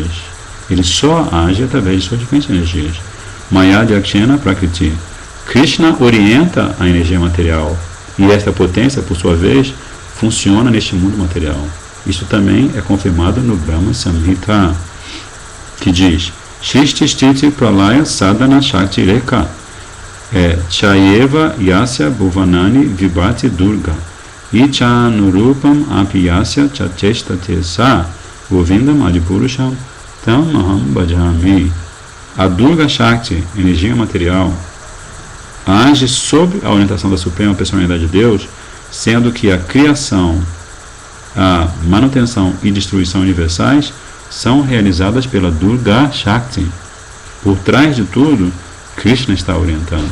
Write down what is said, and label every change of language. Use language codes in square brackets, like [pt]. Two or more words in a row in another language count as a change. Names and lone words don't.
[pt] Ele só age através de suas diferentes energias. [sa] Maya Dyakshena Prakriti. [pt] Krishna orienta a energia material, e esta potência, por sua vez, funciona neste mundo material. Isso também é confirmado no Brahma Samhita, que diz: [sa] Shishti Sthiti Pralaya Sadhana Shakti Reka Chayeva Yasya Bhuvanani Vibhati Durga Ichanurupam Apiyasya Chacheshtate Sa Govindam Adipurusham Tam Maham Bhajami. [pt] A Durga Shakti, energia material, age sob a orientação da Suprema Personalidade de Deus, sendo que a criação, a manutenção e destruição universais são realizadas pela Durga Shakti. Por trás de tudo, Krishna está orientando.